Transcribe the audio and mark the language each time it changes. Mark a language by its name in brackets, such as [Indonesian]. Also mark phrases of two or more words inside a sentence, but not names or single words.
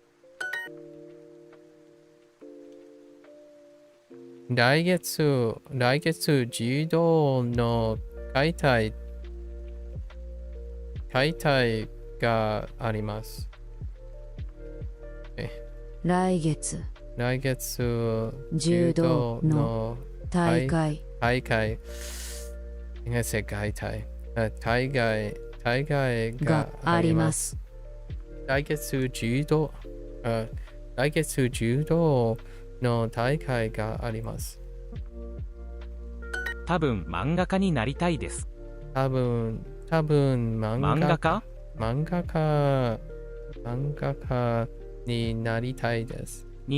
[Japanese] 来月柔道の解体があります。来月柔道の大会。 [Chinese] 应该是解体。 [Japanese] 大会があります。来月柔道の大会があります。多分漫画家になりたいです。多分漫画家になりたいです。